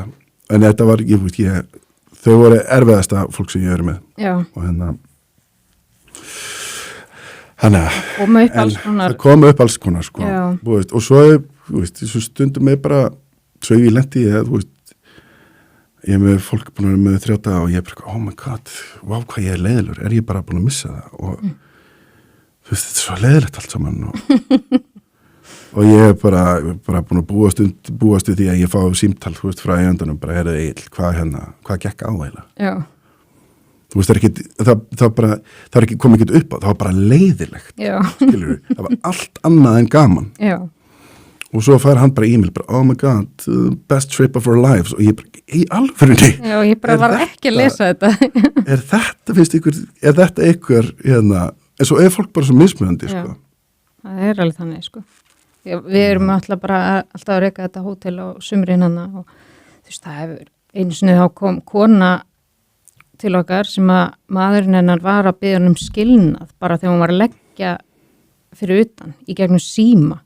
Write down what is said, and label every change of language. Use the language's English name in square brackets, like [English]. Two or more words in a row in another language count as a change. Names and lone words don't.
[Icelandic] En þetta var, þau voru erfiðasta fólk sem ég verið með. Já. Og það kom upp alls konar, sko. Já. Og svo, svo stundum ég bara, svo ég lendi ég, ég er með fólk búin að vera með 3 daga og ég er bara, [English] oh my god, [Icelandic] wow, hvað ég er leiðilegur, er ég bara búin að missa það og þú veist, þetta er svo leiðilegt allt saman og ég er bara búin að búast við því að ég fá símtal, þú veist, frá eigendunum, bara er það eiginlega, hvað gekk á eiginlega? Já. Þú veist, það er ekki komið ekki upp á, það var bara leiðilegt, skilur við, það var allt annað en gaman. Já. Og svo fær hann bara e-mail, [English] oh my god, best trip of our lives [Icelandic] og ég bara, í alvörunni. Já, ég bara var ekki að lesa þetta. Er þetta ykkur, en svo er fólk bara svo mismunandi, sko. Það er alveg þannig, sko. Við erum alltaf að reka þetta hótel á sumrin hana og þú veist, það hefur einu sinni þá kom kona til okkar sem að maðurinn hennar var að biðja um skilnað bara þegar hún var að leggja fyrir utan í gegnum síma.